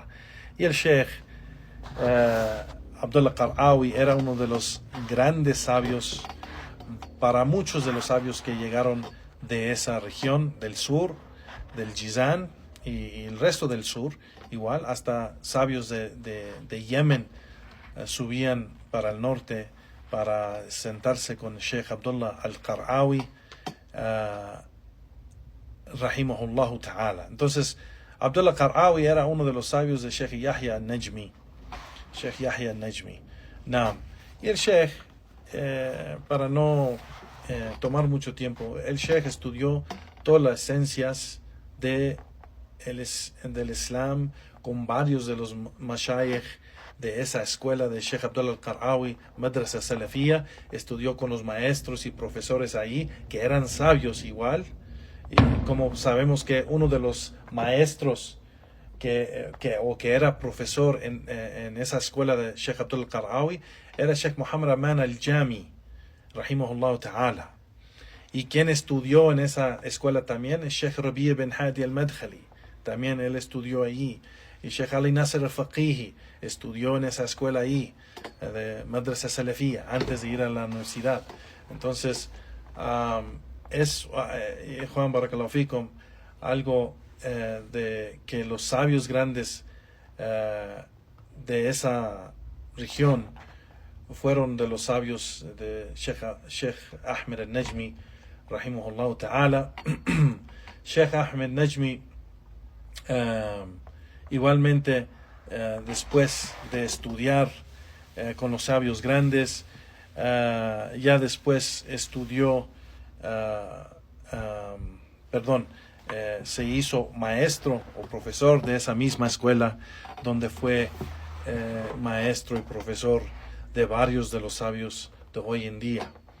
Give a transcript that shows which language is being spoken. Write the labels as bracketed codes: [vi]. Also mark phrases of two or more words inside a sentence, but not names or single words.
[es] Y el Sheikh Abdullah Qar'awi era uno de los grandes sabios, para muchos de los sabios que llegaron de esa región del sur, del Jizan y el resto del sur, igual, hasta sabios de Yemen subían para el norte para sentarse con el Sheikh Abdullah al-Qar'awi [ar] رحمه الله تعالى. [es] Entonces, Abdullah Qar'awi era uno de los sabios de Sheikh Yahya al-Najmi. Sheikh Yahya al-Najmi. Y el Sheikh, para no tomar mucho tiempo. El Sheikh estudió todas las esencias del Islam con varios de los mashayikh de esa escuela de Sheikh Abdullah al-Qar'awi, Madrasa Salafía. Estudió con los maestros y profesores ahí, que eran sabios igual. Y como sabemos que uno de los maestros que era profesor en esa escuela de Sheikh Abdullah al-Qar'awi era Sheikh Muhammad Aman al-Jami, [ar] رحمه الله تعالى. [es] Y quien estudió en esa escuela también es Sheikh Rabi' bin Hadi al-Madkhali. También él estudió allí. Y Sheikh Ali Nasser al-Faqihi estudió en esa escuela ahí, de Madrasa Salafía, antes de ir a la universidad. Entonces, Juan [ar] بارك الله فيكم, [es] algo de que los sabios grandes de esa región fueron de los sabios de Sheikh Ahmed al-Najmi, [ar] رحمه الله تعالى. [es] Sheikh Ahmed Najmi, igualmente, después de estudiar con los sabios grandes, ya después estudió, se hizo maestro o profesor de esa misma escuela, donde fue maestro y profesor de varios de los sabios de hoy en día.